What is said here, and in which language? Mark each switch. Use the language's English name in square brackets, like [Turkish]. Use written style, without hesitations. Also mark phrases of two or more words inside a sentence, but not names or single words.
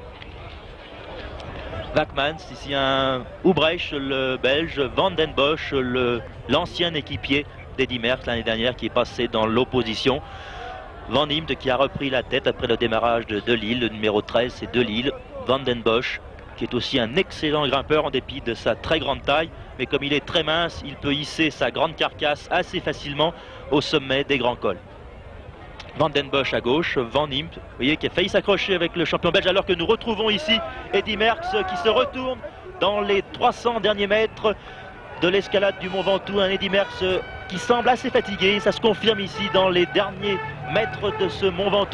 [French] Wackmans, ici un Ubrecht le belge, Van den Bosch l'ancien équipier d'Eddy Merckx l'année dernière qui est passé dans l'opposition. Van Impt qui a repris la tête après le démarrage de Lille, le numéro 13 c'est De Lille. Van den Bosch qui est aussi un excellent grimpeur en dépit de sa très grande taille, mais comme il est très mince, il peut hisser sa grande carcasse assez facilement au sommet des grands cols. Van den Bosch à gauche, Van Impt, vous voyez, qui a failli s'accrocher avec le champion belge, alors que nous retrouvons ici Eddy Merckx qui se retourne dans les 300 derniers mètres de l'escalade du Mont Ventoux. Un Eddy Merckx qui semble assez fatigué, ça se confirme ici dans les derniers mètres de ce Mont Ventoux.